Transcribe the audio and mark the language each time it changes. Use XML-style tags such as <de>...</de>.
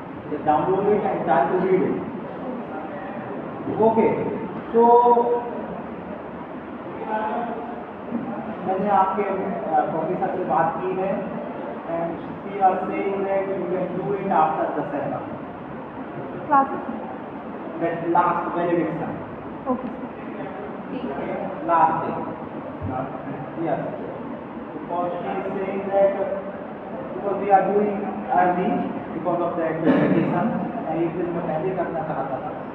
<en>Just download it and try to read it. Okay. So</en> <hi>मैंने आपके professor से बात की है</hi> <en>And she are saying that you can do it after Dussehra. Classes? That last validation. Okay. Last day. Yes. Because she is saying that because we are doing early because of that validation.</en> <hi>एक दिन में पहले करना चाहता था.</hi>